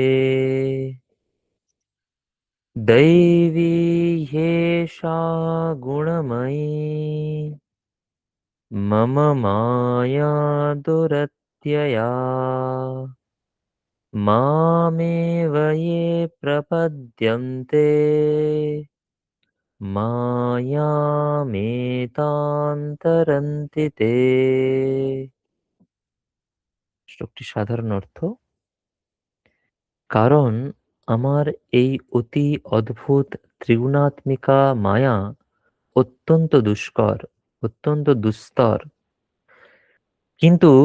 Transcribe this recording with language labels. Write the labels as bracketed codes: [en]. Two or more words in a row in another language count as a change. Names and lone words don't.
[sa] दैवी ह्येषा गुणमयी मम माया दुरत्यया मामेव ये प्रपद्यन्ते মায়ামেতান্তরন্তি তে। [bn] শ্লোকটি সাধারণ অর্থ: কারণ আমার এই অতি অদ্ভুত ত্রিগুণাত্মিকা মায়া অত্যন্ত দুষ্কর, অত্যন্ত দুস্তর, কিন্তু